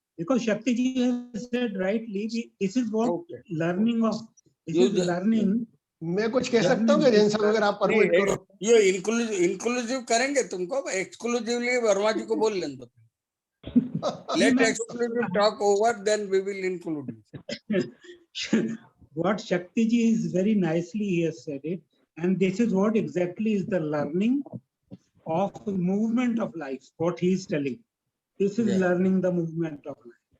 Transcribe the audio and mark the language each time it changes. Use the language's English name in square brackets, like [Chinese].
[English] Because Shakti ji has said rightly, this is what learning of, this is learning. [Hindi] मैं कुछ कह सकता हूँ जैन साहब, अगर आप परमिट करो। ये इंक्लूसिव करेंगे तुमको, एक्सक्लूसिवली वर्मा जी को बोल लें तो। [English] Let exclusive talk over, then we will include you. What Shakti ji is very nicely he has said it, and this is what exactly is the learning of the movement of life, what he is telling. This is learning the movement of life.